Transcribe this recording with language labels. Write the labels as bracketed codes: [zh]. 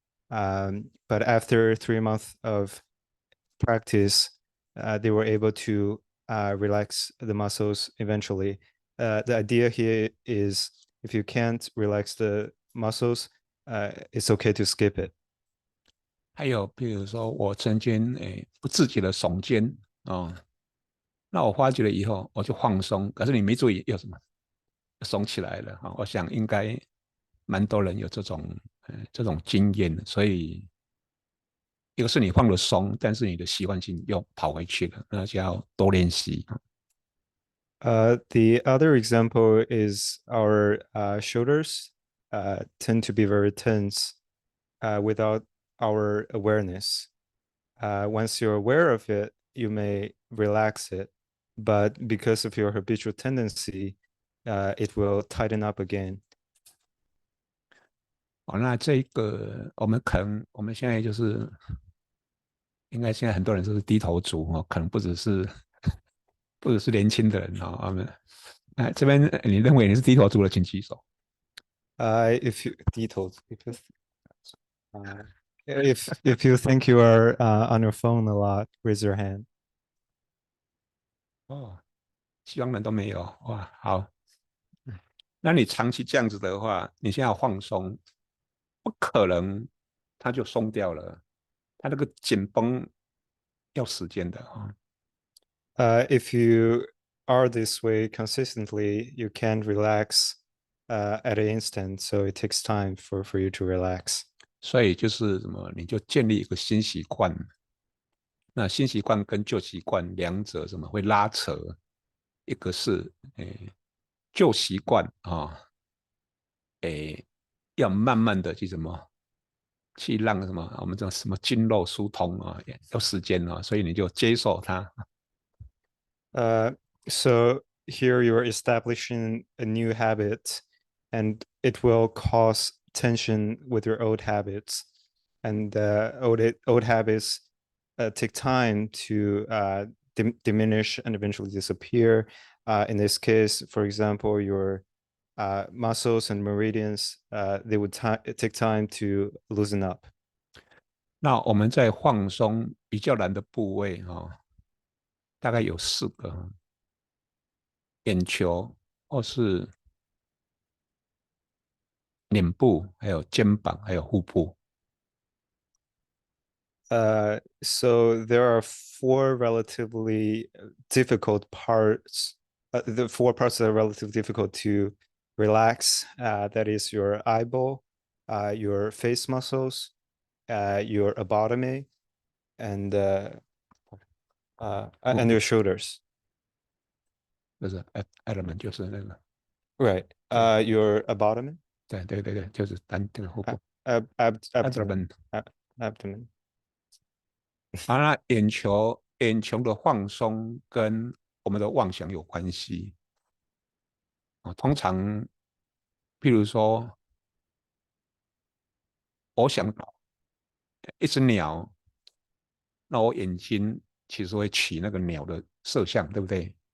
[en] But after 3 months of practice, they were able to relax the muscles eventually. The idea here is if you can't relax the muscles, it's okay to skip it. [zh] 还有比如说我曾经不自觉的耸肩那我发觉了以后我就放松，可是你没注意有什么耸起来了我想应该蛮多人有这种经验，所以一个是你放了松，但是你的习惯性又跑回去了，那就要多练习。 [en] The other example is our shoulders tend to be very tense without our awareness. Once you're aware of it, you may relax it, but because of your habitual tendency, it will tighten up again. [zh] 那这个我们现在就是应该现在很多人都是低头族可能不只是年轻的人我们这边你认为你是低头族的，请举手。 [en] If you detailed, if you think you are on your phone a lot, raise your hand. [zh] 希望人都没有。哇，好。那你长期这样子的话，你现在要放松，不可能它就松掉了，它那个紧绷要时间的 [en] If you are this way consistently, you can't relax at an instant, so it takes time for you to relax. [zh] 所以就是什么，你就建立一个新习惯。那新习惯跟旧习惯两者什么会拉扯？一个是旧习惯要慢慢的去什么，去让什么我们这什么筋肉疏通要时间所以你就接受它。 [en] So here you're establishing a new habit, and it will cause tension with your old habits, and old habits take time to diminish and eventually disappear. In this case, for example, your muscles and meridians, they would take time to loosen up. [zh] 那我们在放松比较难的部位大概有4个：眼球，或是脸部，还有肩膀，还有腹部。 [en] So there are 4 relatively difficult parts. The 4 parts that are relatively difficult to relax. That is your eyeball, your face muscles, your abdomen, and your shoulders. [zh] 就是 element 就是那个， [en] Right. Your abdomen. [zh] 对对对对，就是单这个腹部 [en] Abdomen. Abdomen. [zh] 那眼球的放松跟我们的妄想有关系通常，譬如说，我想到一只鸟，那我眼睛其实会起那个鸟的色相，对不对？